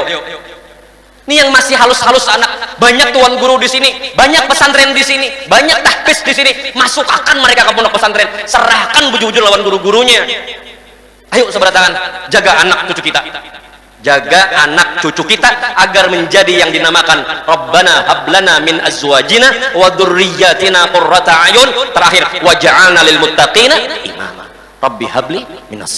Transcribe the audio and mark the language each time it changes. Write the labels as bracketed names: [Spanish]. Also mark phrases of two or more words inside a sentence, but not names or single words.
[Banjar] Ini yang masih halus-halus anak, banyak tuan guru di sini, banyak pesantren di sini, banyak tahfiz di sini. Masukkan mereka ke pondok pesantren, serahkan bujur-bujur lawan guru-gurunya. [Indonesian] Ayo sebelah tangan, jaga anak cucu kita, jaga anak cucu kita agar menjadi yang dinamakan [Arabic] ربنا هب لنا من أزواجنا وذرياتنا قرة أعين. Terakhir, واجعلنا للمتقين إماما. رب هب لي من